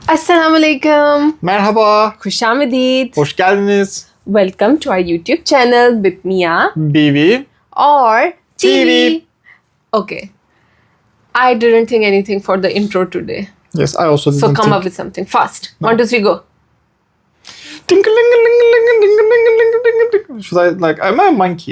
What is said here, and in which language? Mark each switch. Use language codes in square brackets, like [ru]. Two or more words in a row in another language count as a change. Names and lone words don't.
[ar] السلام عليكم. [tr] Merhaba. [ur] Khushamedid. [tr] Hoş geldiniz. [en] Welcome to our YouTube channel with Miyaan Biwi Aur TV. TV. Okay. I didn't think anything for the intro today. Yes, I also didn't So come think. up with something fast. No. 1, 2, 3, go. Should I am I a monkey?